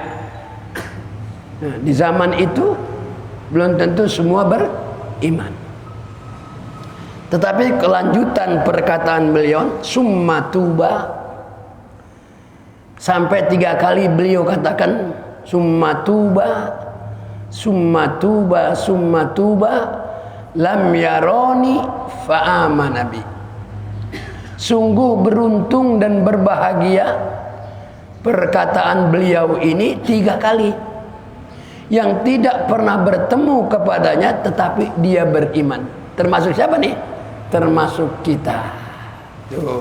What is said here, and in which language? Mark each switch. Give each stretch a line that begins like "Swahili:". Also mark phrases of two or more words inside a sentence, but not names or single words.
Indonesian: Nah, di zaman itu belum tentu semua beriman. Tetapi kelanjutan perkataan beliau
Arabic: ثم طوبى,
Indonesian: sampai 3 kali beliau katakan
Arabic: ثم طوبى، ثم طوبى، ثم طوبى لم يرني فآمن بي.
Indonesian: Sungguh beruntung dan berbahagia perkataan beliau ini 3 kali, yang tidak pernah bertemu kepadanya tetapi dia beriman. Termasuk siapa nih? Termasuk kita. Tuh.